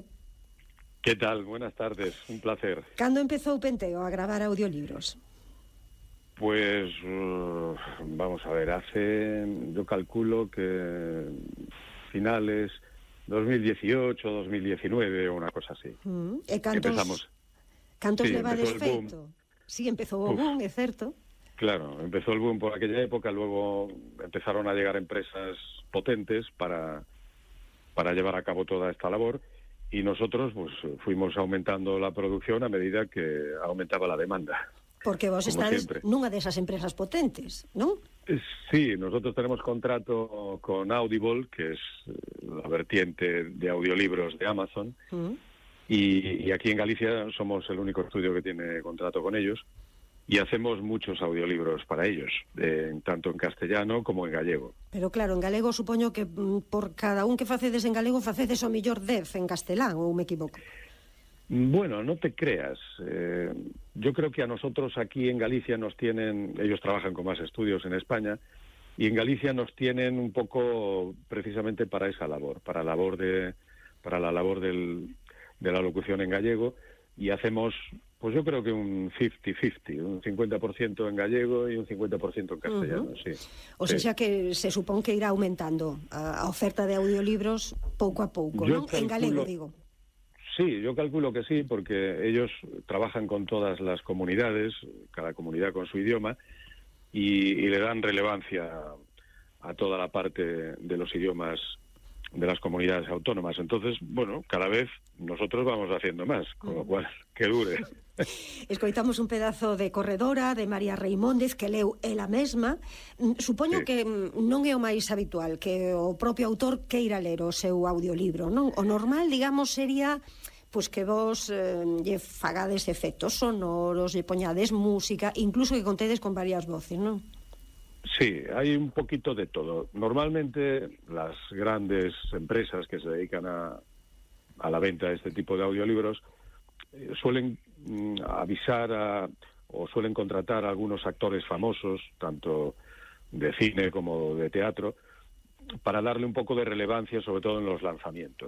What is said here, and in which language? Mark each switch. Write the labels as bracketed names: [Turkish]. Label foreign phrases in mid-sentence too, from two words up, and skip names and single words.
[Spanish] ¿Qué tal? Buenas tardes, un placer. [Galician] Cando empezou Penteo a gravar audiolibros? [Spanish] Pues vamos a ver, yo calculo que finales 2018, 2019 o una cosa así. [Galician] E cantos sí, levades feito? Sí, empezou o boom, é certo. [Spanish] Claro, empezó el boom por aquella época, luego empezaron a llegar empresas potentes para llevar a cabo toda esta labor. Y nosotros pues fuimos aumentando la producción a medida que aumentaba la demanda. [Galician] Porque vos estades nunha desas empresas potentes, ¿non? [Spanish] Sí, nosotros tenemos contrato con Audible, que es la vertiente de audiolibros de Amazon, y aquí en Galicia somos el único estudio que tiene contrato con ellos, y hacemos muchos audiolibros para ellos, tanto en castellano como en gallego. [Galician] Pero claro, en galego supoño que por cada un que facedes en galego facedes o millor 10 en castelán, ou me equivoco? [Spanish] Bueno, no te creas. Yo creo que a nosotros aquí en Galicia nos tienen, ellos trabajan con más estudios en España, y en Galicia nos tienen un poco precisamente para esa labor, para la labor de la locución en gallego, y hacemos, pues yo creo que un 50-50, un 50% en gallego y un 50% en castellano, sí. [Galician] O sea que se supón que irá aumentando a oferta de audiolibros pouco a pouco, non? En galego, digo. [Spanish] Sí, yo calculo que sí, porque ellos trabajan con todas las comunidades, cada comunidad con su idioma, y le dan relevancia a toda la parte de los idiomas de las comunidades autónomas. Entonces, bueno, cada vez nosotros vamos haciendo más, con lo cual, que dure. [Galician] Escoitamos un pedazo de Corredora, de María Reimóndez, que leu ela mesma. Supoño que non é o máis habitual que o propio autor queira ler o seu audiolibro, non? O normal, digamos, sería pois que vos lle fagades efectos sonoros, lle poñades música, incluso que contedes con varias voces, non? [Spanish] Sí, hay un poquito de todo. Normalmente las grandes empresas que se dedican a la venta de este tipo de audiolibros suelen avisar o suelen contratar a algunos actores famosos, tanto de cine como de teatro, para darle un poco de relevancia, sobre todo en los lanzamientos.